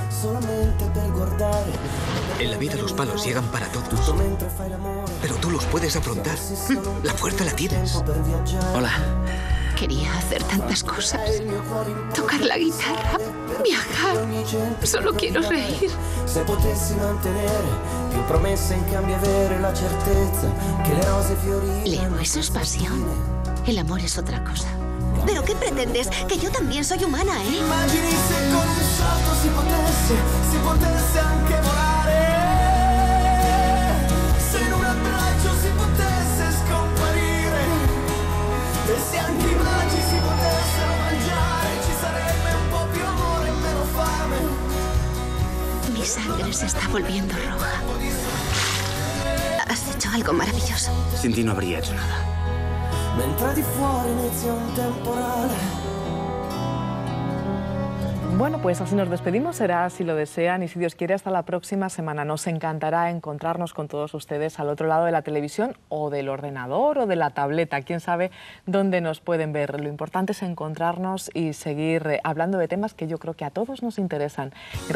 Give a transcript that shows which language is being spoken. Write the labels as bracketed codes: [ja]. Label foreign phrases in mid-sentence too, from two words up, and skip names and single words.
[es] En la vida los palos llegan para todos. Pero tú los puedes afrontar. La fuerza la tienes. Hola. Quería hacer tantas cosas. Tocar la guitarra, viajar. Solo quiero reír. [it] Se potessi mantenere più promesse in cambio avere la certezza che le rose fiorire. [es] Leo, eso es pasión. El amor es otra cosa. ¿Pero qué pretendes? Que yo también soy humana, ¿eh? [it] Immagini se con un salto si potesse anche volare. Se in un abbraccio si potesse scomparire. E se anche i baci si potessero mangiare, ci sarebbe un po' più amore e meno fame. [es] Mi sangre se está volviendo roja. Has hecho algo maravilloso. Sin ti no habría hecho nada. [it] Mentre di fuori inizia un temporale. [es] Bueno, pues así nos despedimos, será si lo desean y si Dios quiere hasta la próxima semana. Nos encantará encontrarnos con todos ustedes al otro lado de la televisión o del ordenador o de la tableta. Quién sabe dónde nos pueden ver. Lo importante es encontrarnos y seguir hablando de temas que yo creo que a todos nos interesan.